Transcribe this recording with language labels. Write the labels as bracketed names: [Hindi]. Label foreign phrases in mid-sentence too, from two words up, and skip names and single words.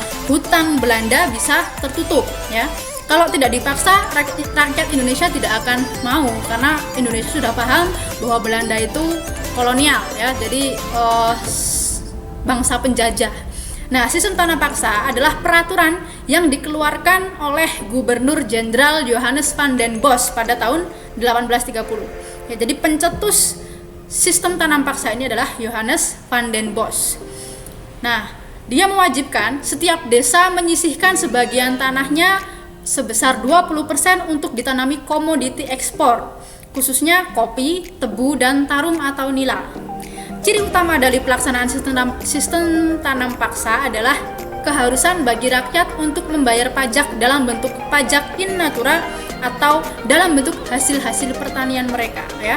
[Indonesian] Hutang Belanda bisa tertutup. Ya, kalau tidak dipaksa, rakyat Indonesia tidak akan mau, karena Indonesia sudah paham bahwa Belanda itu kolonial, ya, jadi bangsa penjajah. Nah, sistem tanam paksa adalah peraturan yang dikeluarkan oleh Gubernur Jenderal Johannes van den Bos pada tahun 1830. Ya, jadi pencetus sistem tanam paksa ini adalah Johannes van den Bos. Nah, dia mewajibkan setiap desa menyisihkan sebagian tanahnya sebesar 20% untuk ditanami komoditi ekspor, khususnya kopi, tebu, dan tarum atau nila. Ciri utama dari pelaksanaan sistem tanam paksa adalah keharusan bagi rakyat untuk membayar pajak dalam bentuk pajak [Latin] in natura [Indonesian] atau dalam bentuk hasil-hasil pertanian mereka, ya.